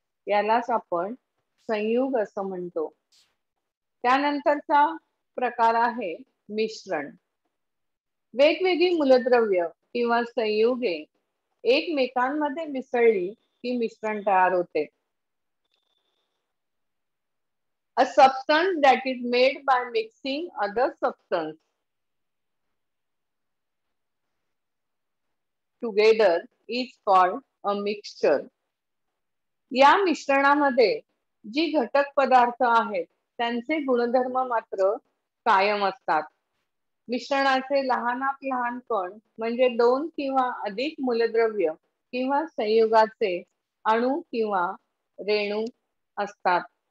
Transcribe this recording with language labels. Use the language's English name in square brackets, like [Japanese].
[Marathi] यालाच आपण संयुग असं म्हणतो. त्यानंतरचा प्रकार आहे मिश्रण. वेगवेगळी मूलद्रव्य किंवा संयुगे एकमेकांमध्ये मिसळली की मिश्रण तयार होते. [English] A substance that is made by mixing other substance together is called a mixture. [Marathi] या मिश्रणामध्ये जी घटक पदार्थ आहेत त्यांचे गुणधर्म मात्र कायम असतात. मिश्रणाचे लहानात लहान कण म्हणजे दोन किंवा अधिक मूलद्रव्य किंवा संयुगाचे अणू किंवा रेणू असतात.